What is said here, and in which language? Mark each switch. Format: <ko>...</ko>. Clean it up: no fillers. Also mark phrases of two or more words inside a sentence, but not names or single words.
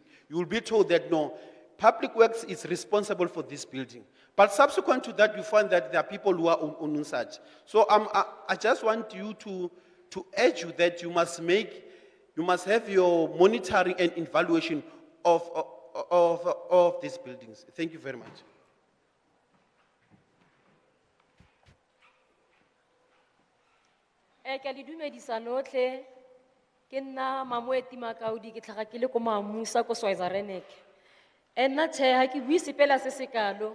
<en>You will be told that no, public works is responsible for this building. But subsequent to that, you find that there are people who are owning such. So I just want you to urge you that you must have your monitoring and evaluation of these buildings. Thank you very much.</en> <tn>Ke le dumedisa lotlhe ke nna Mamoeti Makaudi ke tlhaga ke le ko Mamusa ko Switzerland. Nna tjhe ha ke bui sepela se se kalo.</tn>